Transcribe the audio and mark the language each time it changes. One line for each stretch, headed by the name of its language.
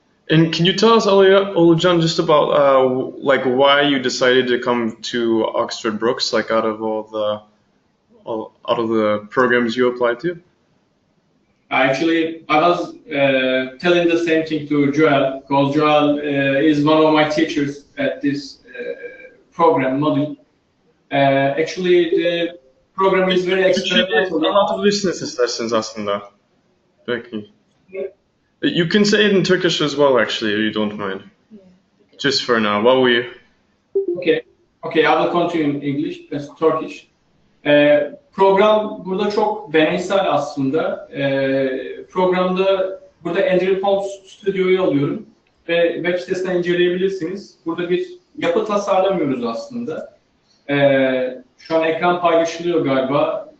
English: And can you tell us, Olucan, just about like why you decided to come to Oxford Brookes, like out of all the programs you applied to? Actually, I was telling the same thing to Joel, because Joel is one of my teachers at this program module. Actually, the program is very experimental.
Turkish: Anlatabilirsiniz isterseniz aslında. Peki.
English: You can say it in Turkish as well, actually, if you don't mind. Yeah. Just for now, while we... Okay, I will continue in English, Turkish.
Turkish: Program burada çok deneysel aslında. Programda burada Andrew Holmes stüdyoyu alıyorum ve web sitesinden inceleyebilirsiniz. Burada bir yapı tasarlamıyoruz aslında. Şu an ekran paylaşılıyor galiba.